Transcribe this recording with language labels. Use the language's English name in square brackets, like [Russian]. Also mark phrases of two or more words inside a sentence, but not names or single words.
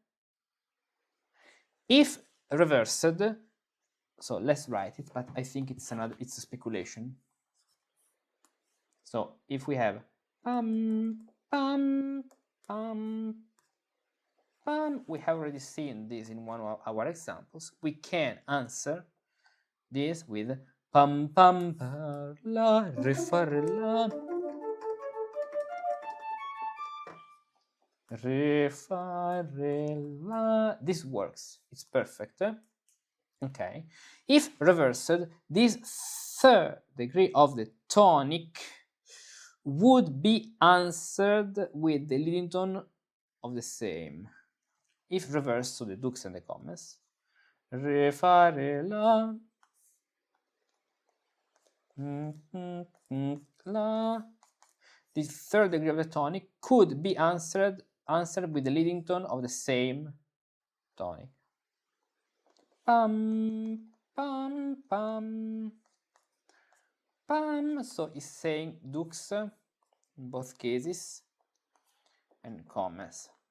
[English] If reversed, so let's write it, but I think it's a speculation. So if we have pam, pam, pam, pam, we have already seen this in one of our examples. We can answer this with pam, pam, pa, la, re, fa, re, la, re, fa, re, la. This works. It's perfect. Okay. If reversed, this third degree of the tonic would be answered with the leading tone of the same. If reversed, so the dux and the commas, re, fa, re, la, la. This third degree of the tonic could be answered with the leading tone of the same tonic. Pam, pam, pam, pam. So it's saying dux in both cases and commas.